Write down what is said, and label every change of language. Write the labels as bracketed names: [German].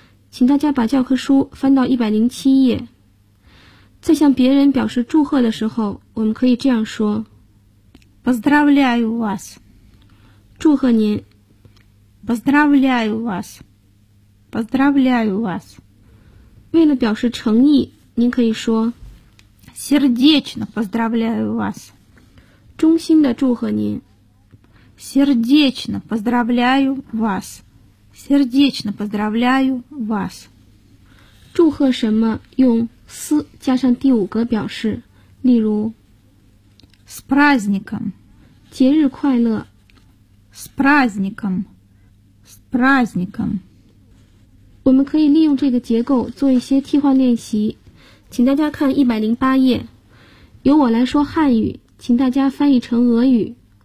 [Chinese] 请大家把教科书翻到107页。在向别人表示祝贺的时候，我们可以这样说 [Russian] Поздравляю вас. [Chinese] 祝贺您 [Russian] Поздравляю вас. Поздравляю вас. [Chinese] 为了表示诚意，您可以说 [Russian] Сердечно поздравляю вас. [Chinese] 衷心的祝贺您 [Russian] Сердечно поздравляю вас. Сердечно поздравляю вас. [Chinese] 祝贺什么用 с 加上第五个表示，例如 [Russian] с праздником. [Chinese] 节日快乐 [Russian] с праздником. С праздником. [Chinese] 我们可以利用这个结构做一些替换练习，请大家看108页，由我来说汉语，请大家翻译成俄语。